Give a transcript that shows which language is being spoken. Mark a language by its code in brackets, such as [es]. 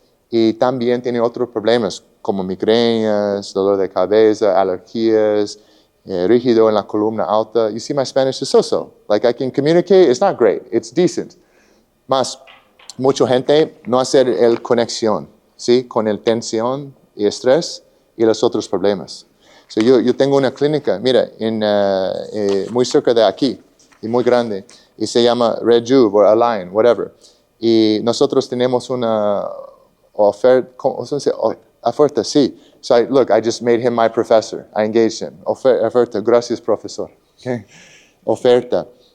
[es] Y también tiene otros problemas como migrañas, dolor de cabeza, alergias, rígido en la columna alta. [en] You see, my Spanish is so-so. Like, I can communicate, it's not great, it's decent. [es] Más, mucha gente no hace el conexión, ¿sí? Con el tensión y estrés y los otros problemas. So, yo tengo una clínica, mira, muy cerca de aquí, y muy grande, y se llama Rejuve o Align, whatever. Y nosotros tenemos una oferta, ¿cómo se dice? Oferta, sí. [en] So I just made him my professor. I engaged him. [es] Oferta, gracias, profesor. Okay. Oferta.